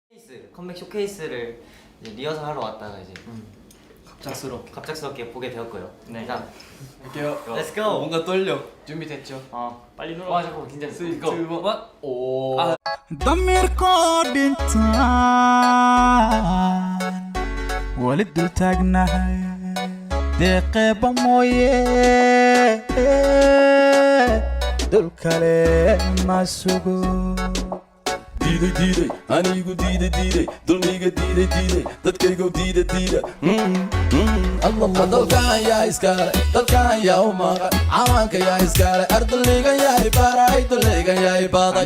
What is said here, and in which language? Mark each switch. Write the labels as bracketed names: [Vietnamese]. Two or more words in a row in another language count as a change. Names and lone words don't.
[Korean] 컴백 쇼케이스를 이제 리허설 하러 왔다가 이제 갑작스럽게 보게 되었고요. 네. 자, 할게요. [English] Let's go. [Korean] 뭔가 떨려. 준비됐죠? 빨리 눌러. 와 잠깐만 긴장돼. 3, 2, 1. 오. [Somali] damirkoo dhintaan wali dul taagnahay deeqeeba mooye dul kale ma sugo diiday diiday anigu diiday diiday dulmiga diiday diiday dadkaygo diida diida dalkan yaa iskale dalkan yaa u maqan cawaanka yaa iskale ardaligan yaa ibaray duligan yaa ibaaday